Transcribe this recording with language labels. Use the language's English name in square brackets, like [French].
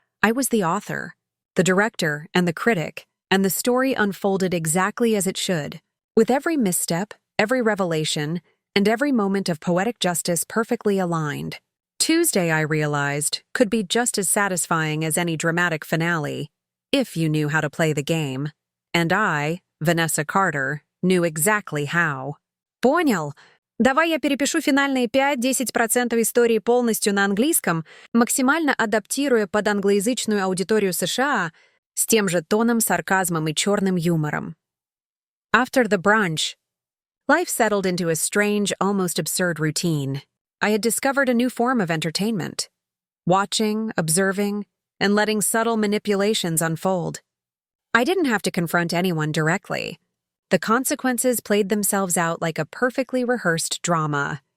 [English] I was the author, the director, and the critic, and the story unfolded exactly as it should, with every misstep, every revelation, and every moment of poetic justice perfectly aligned. Tuesday, I realized, could be just as satisfying as any dramatic finale, if you knew how to play the game. And I, Vanessa Carter, knew exactly how. [Russian] Понял. Давай я перепишу финальные 5-10% истории полностью на английском, максимально адаптируя под англоязычную аудиторию США с тем же тоном, сарказмом и черным юмором. [English] After the brunch, life settled into a strange, almost absurd routine. I had discovered a new form of entertainment. Watching, observing, and letting subtle manipulations unfold. I didn't have to confront anyone directly. The consequences played themselves out like a perfectly rehearsed drama.